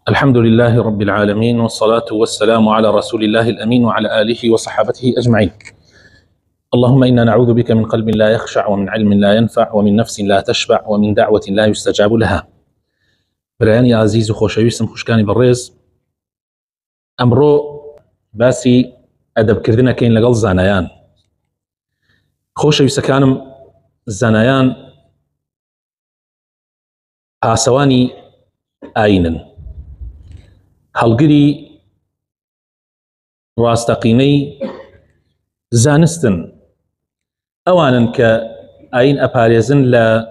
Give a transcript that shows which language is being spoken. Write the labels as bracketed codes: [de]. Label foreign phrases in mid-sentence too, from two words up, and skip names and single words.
[ar] الحمد لله رب العالمين، والصلاة والسلام على رسول الله الأمين وعلى آله وصحابته أجمعين. اللهم إنا نعوذ بك من قلب لا يخشع، ومن علم لا ينفع، ومن نفس لا تشبع، ومن دعوة لا يستجاب لها. [ckb] برایانی عزیز و خۆشەویستم، خوشکانی بەڕێز، ئەمڕۆ باسی ئەدەبکردنەکەین لەگەڵ زانایان. خۆشەویستەکانم، زانایان پاسەوانی ئاینن، هەڵگری ڕاستەقینەی زانستن، ئەوانن کە ئاین ئەپارێزن لە